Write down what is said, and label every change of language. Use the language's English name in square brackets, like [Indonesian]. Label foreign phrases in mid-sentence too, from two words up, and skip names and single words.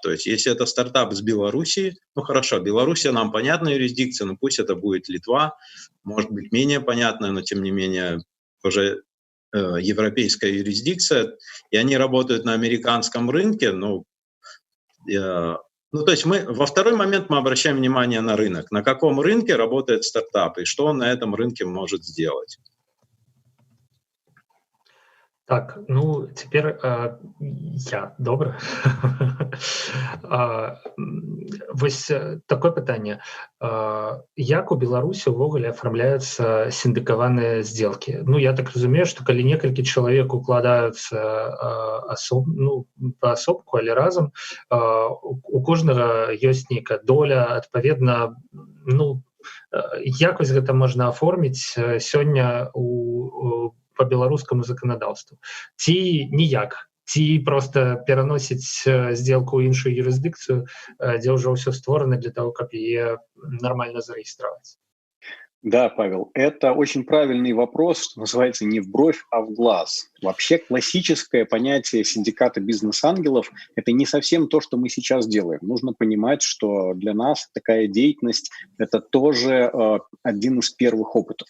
[Russian] То есть если это стартап с Белоруссии, хорошо, Белоруссия нам понятная юрисдикция, но пусть это будет Литва, может быть менее понятная, но тем не менее тоже европейская юрисдикция, и они работают на американском рынке. То есть во второй момент мы обращаем внимание на рынок. На каком рынке работает стартап и что он на этом рынке может сделать. Так, теперь я добра. [Belarusian] Вось такое пытанне. Як у Беларусі ўвогуле афармляюцца сіндыкаваныя сделкі? Я так разумею, што калі некалькі чалавек укладаюцца паасобку, але разам, у кожнага ёсць нейкая доля, адпаведна, як вось гэта можна аформіць сёння по беларускаму заканадаўству? Ці ніяк? Ці просто пераносіць сделку ў іншую юрысдыкцыю, дзе ўжо ўсё створана [Russian] для того, [Belarusian] каб яе [Russian] нормально зарегистрировать? Да, Павел, это очень правильный вопрос, что называется не в бровь, а в глаз. Вообще классическое понятие синдиката бизнес-ангелов – это не совсем то, что мы сейчас делаем. Нужно понимать, что для нас такая деятельность – это тоже один из первых опытов.